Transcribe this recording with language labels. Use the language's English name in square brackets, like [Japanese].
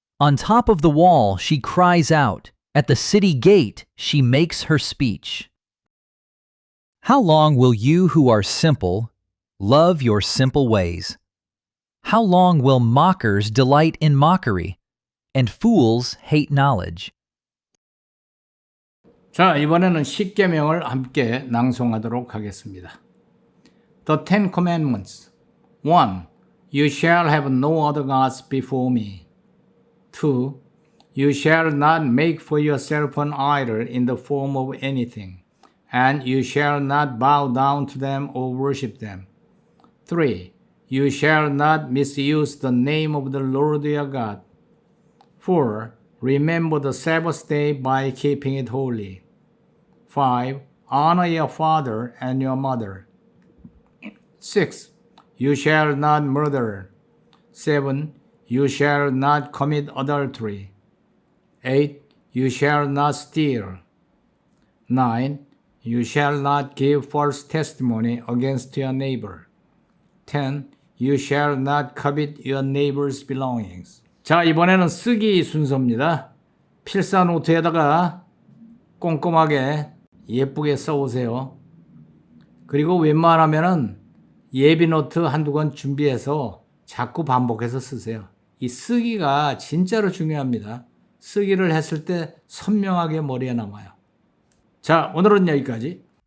[English] On top of the wall, she cries out. At the city gate, she makes her speech. How long will you who are simple love your simple ways? How long will mockers delight in mockery, and fools hate knowledge? [Korean] 자, 이번에는 십계명을 함께 낭송하도록 하겠습니다. [English] The Ten Commandments. 1. You shall have no other gods before me. 2. You shall not make for yourself an idol in the form of anything, and you shall not bow down to them or worship them. 3. You shall not misuse the name of the Lord your God. 4. Remember the Sabbath day by keeping it holy. 5. Honor your father and your mother. 6. You shall not murder. 7. You shall not commit adultery. 8. You shall not steal. 9. You shall not give false testimony against your neighbor. 10. You shall not covet your neighbor's belongings. [Korean] 자, 이번에는 쓰기 순서입니다. 필사 노트에다가 꼼꼼하게 예쁘게 써오세요. 그리고 웬만하면은 예비 노트 한두 권 준비해서 자꾸 반복해서 쓰세요. 이 쓰기가 진짜로 중요합니다. 쓰기를 했을 때 선명하게 머리에 남아요. 자, 오늘은 여기까지.